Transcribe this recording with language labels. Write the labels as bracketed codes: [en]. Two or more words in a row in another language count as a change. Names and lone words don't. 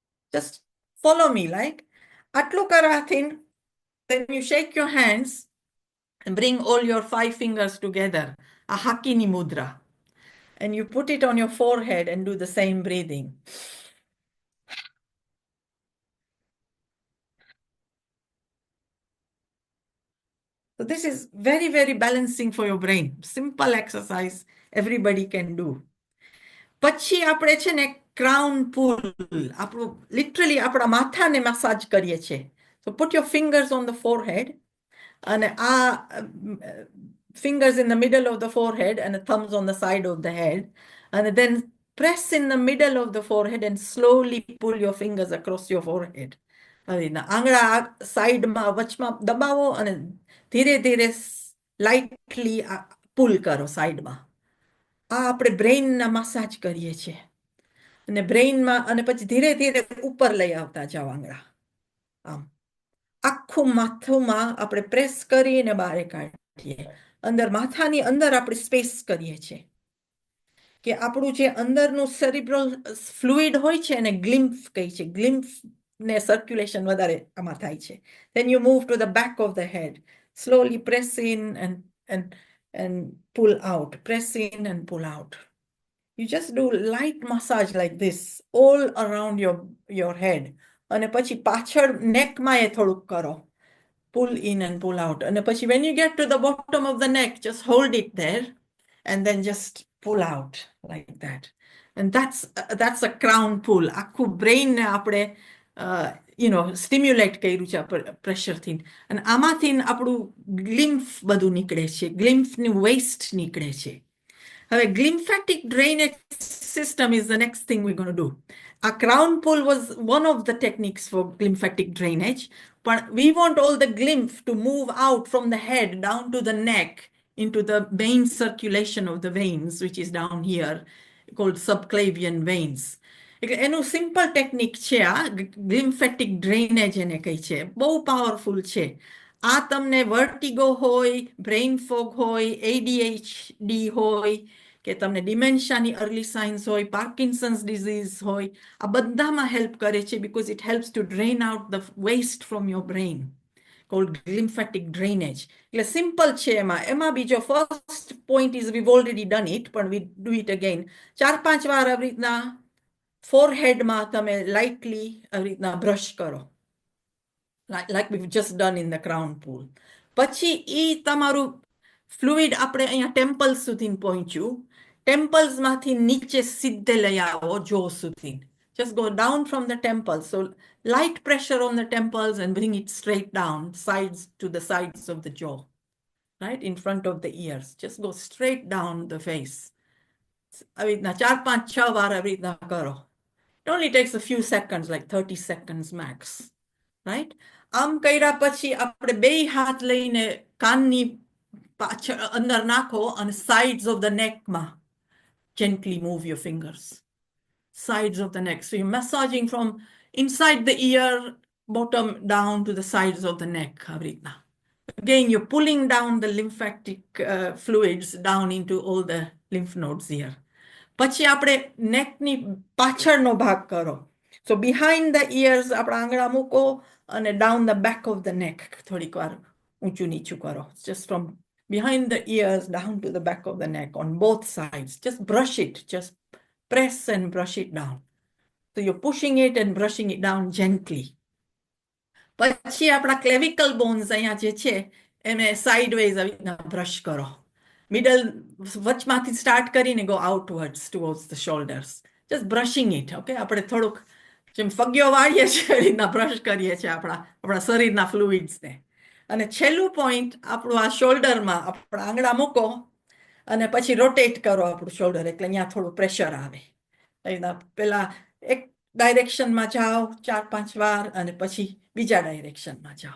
[en] Just follow me, like [gu] આટલું કરાથી [en] then you shake your hands and bring all your 5 fingers together, a hakini mudra, and you put it on your forehead and do the same breathing. So this is very, very balancing for your brain. Simple exercise everybody can do. [gu] પછી આપણે છે ને [en] crown pull, [gu] આપણું લિટરલી આપણા માથાને મસાજ કરીએ છીએ. [en] So put your fingers on the forehead, and fingers in the middle of the forehead and the thumbs on the side of the head, and then press in the middle of the forehead and slowly pull your fingers across your forehead. [gu] આંગળા સાઈડમાં વચમાં દબાવો અને ધીરે ધીરે [en] lightly pull [gu] કરો સાઈડમાં. આ આપણે બ્રેઇનના મસાજ કરીએ છીએ. અને બ્રેઇનમાં અને પછી ધીરે ધીરે ઉપર લઈ આવતા જાઓ આંગળા. આમ આખું માથુંમાં આપણે પ્રેસ કરીને બહાર કાઢીએ. અંદર માથાની અંદર આપણે સ્પેસ કરીએ છીએ કે આપણું જે અંદરનું [en] cerebral fluid [gu] હોય છે એને ગ્લિમ્ફ કહે છે. ગ્લિમ્ફ ને સર્ક્યુલેશન વધારે આમાં થાય છે. [en] Then you move to the back of the head. Slowly press in and pull out. Press in and pull out. You just do light massage like this all around your head. [gu] અને પછી પાછળ નેકમાં એ થોડુંક કરો. [en] Pull in and pull out. [gu] અને પછી [en] when you get to the bottom of the neck, just hold it there and then just pull out like that. And that's a crown pull. [gu] આખું brain ને આપણે સ્ટિમ્યુલેટ કર્યું છે પ્રેશરથી. અને આમાંથી આપણું ગ્લિમ્ફ બધું નિકળે છે, ગ્લિમ્ફનું વેસ્ટ નિકળે છે. [en] હવે glymphatic drainage system is the next thing we're going to do. A crown pull was one of the techniques for glymphatic drainage, but we want all the lymph to move out from the head down to the neck into the main circulation of the veins, which is down here, called subclavian veins. [gu] એનું [en] simple technique [gu] છે આ [en] glymphatic drainage [gu] એને કહે છે. બહુ પાવરફુલ છે. આ તમને વર્ટિગો હોય, [en] brain fog [gu] હોય, ADHD હોય કે તમને ડિમેન્શિયાની [en] early signs [gu] હોય, [en] Parkinson's disease [gu] હોય, આ બધામાં હેલ્પ કરે છે [en] because it helps to drain out the waste from your brain, called glymphatic drainage. [gu] એટલે સિમ્પલ છે એમાં બીજો [en] first point is we've already done it, but we do it again. [gu] 4-5 વાર આવી રીતના ફોરહેડમાં તમે લાઇટલી આવી રીતના બ્રશ કરો, [en] like we've just done in the crown pool. [gu] પછી ઈ તમારું ફ્લુઇડ આપણે અહીંયા ટેમ્પલ્સ સુધી પહોંચ્યું. ટેમ્પલ્સમાંથી નીચે સિદ્ધે લઈ આવો જો સુધી. [en] Just go down from the temples. So light pressure on the temples and bring it straight down, sides to the sides of the jaw, right in front of the ears. Just go straight down the face. [gu] આવી રીતના 4-5-6 વાર આવી રીતના કરો. [en] It only takes a few seconds, like 30 seconds max, right? [gu] આમ કર્યા પછી આપણે બે હાથ લઈને કાનની પાછળ અંદર નાખો અને [en] sides of the neck [gu] માં [en] gently move your fingers. Sides of the neck. So you're massaging from inside the ear, bottom down to the sides of the neck. Again, you're pulling down the lymphatic fluids down into all the lymph nodes here. [gu] પછી આપણે નેકની પાછળનો ભાગ કરો. [en] So behind the ears [gu] આપણા આંગળા મૂકો અને [en] down the back of the neck [gu] થોડીક વાર ઊંચું નીચું કરો. [en] Just from behind the ears down to the back of the neck on both sides. Just brush it. Just press and brush it down. So you're pushing it and brushing it down gently. [gu] પછી આપણા [en] clavicle bones [gu] અહીંયા જે છે એને sideways આવી રીતના brush કરો. [en] Middle વચમાંથી start કરીને go outwards towards the shoulders. Just brushing it, okay? [gu] આપણે થોડુંક જેમ ફગ્યો વાળીએ છીએ એ રીતના બ્રશ કરીએ છીએ આપણા શરીરના ફ્લુઇડ્સને. અને છેલ્લું પોઈન્ટ આપણું આ શોલ્ડરમાં આપણા આંગળા મૂકો અને પછી રોટેટ કરો આપણું શોલ્ડર, એટલે અહીંયા થોડું પ્રેશર આવે. એના પહેલા એક ડાયરેક્શનમાં જાઓ 4-5 વાર અને પછી બીજા ડાયરેક્શનમાં જાઓ.